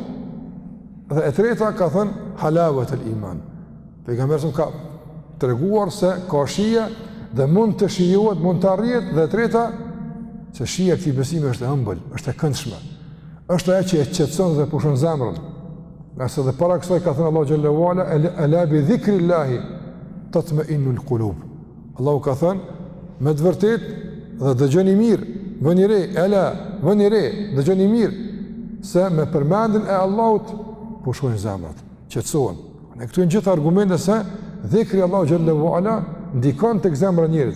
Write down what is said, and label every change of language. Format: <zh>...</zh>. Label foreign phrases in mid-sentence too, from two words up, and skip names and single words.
<sq>Dhe e treta ka thënë</sq> <ar>حلاوة الإيمان.</ar> <sq>Pejgamberi ka treguar se ka shije dhe mund të shijohet, mund të arrihet, dhe e treta se shija e këtij besimi është e ëmbël, është e këndshme. Është ajo që e qetëson dhe pushon zemrën. Nga se dhe para kësaj ka thënë Allahu</sq> <ar>جل وعلا ألا بذكر الله تطمئن القلوب.</ar> <sq>Allahu ka thënë me të vërtetë dhe dëgjoni mirë, vëni re, vëni re, dëgjoni mirë se me përmendjen e Allahut pushojnë zemrat, qetësohen. Ne këtu janë gjithë argumente se dhikri Allahu</sq> <ar>جل وعلا</ar> <sq>ndikon tek zemra e njerit.</sq>